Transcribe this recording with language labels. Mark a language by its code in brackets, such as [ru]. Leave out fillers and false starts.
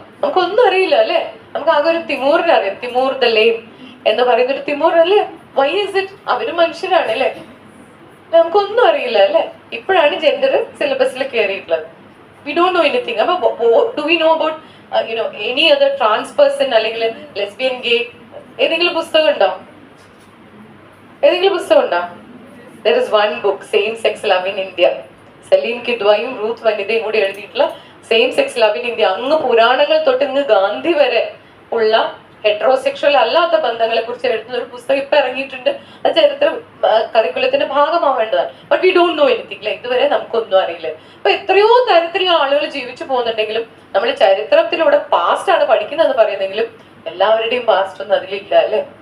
[ml] നമുക്കൊന്നും അറിയില്ല അല്ലെ. നമുക്ക് ആകെ ഒരു തിമൂറിനെ അറിയാം, തിമൂർ ദ ലെയിം എന്ന് പറയുന്ന ഒരു തിമൂർ അല്ലേ, [en] Why is it? [ml] അവര് മനുഷ്യരാണ് അല്ലേ, നമുക്കൊന്നും അറിയില്ല അല്ലേ. ഇപ്പോഴാണ് ജെൻഡർ സിലബസിൽ കയറിയിട്ടുള്ളത്. [en] We don't know anything. അപ്പൊ do we know about any other trans person അല്ലെങ്കിൽ lesbian, gay? [ml] ഏതെങ്കിലും പുസ്തകം ഉണ്ടോ? ഏതെങ്കിലും പുസ്തകം ഉണ്ടോ? [en] There is one book, Same Sex Love in India. [ml] Saleem കിദ്വായും Ruth വനിതയും കൂടി എഴുതിയിട്ടുള്ള same sex love in India. അങ്ങ് പുരാണങ്ങൾ തൊട്ട് ഇങ്ങ് ഗാന്ധി വരെ ഉള്ള ഹെട്രോസെക്ഷൽ അല്ലാത്ത ബന്ധങ്ങളെ കുറിച്ച് എഴുതുന്ന ഒരു പുസ്തകം ഇപ്പൊ ഇറങ്ങിയിട്ടുണ്ട്. അത് ചരിത്ര കരിക്കുലത്തിന്റെ ഭാഗമാവേണ്ടതാണ്. [en] But we don't know anything. [ml] ഇതുവരെ നമുക്കൊന്നും അറിയില്ല. അപ്പൊ എത്രയോ തരത്തിലുള്ള ആളുകൾ ജീവിച്ചു പോകുന്നുണ്ടെങ്കിലും നമ്മൾ ചരിത്രത്തിലൂടെ പാസ്റ്റ് ആണ് പഠിക്കുന്നതെന്ന് പറയുന്നെങ്കിലും എല്ലാവരുടെയും പാസ്റ്റ് ഒന്നും അതിലില്ല അല്ലെ.